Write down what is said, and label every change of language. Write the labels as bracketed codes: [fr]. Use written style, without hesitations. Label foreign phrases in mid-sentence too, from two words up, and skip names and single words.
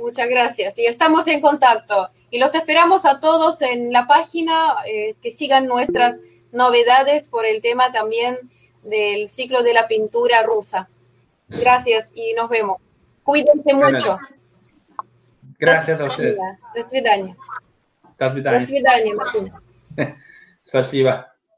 [es] Muchas gracias. Y estamos en contacto. Y los esperamos a todos en la página, que sigan nuestras novedades por el tema también del ciclo de la pintura rusa. Gracias y nos vemos. Cuídense mucho. Gracias a ustedes. [ru] До свидания. До свидания. До свидания, Martina. Спасибо.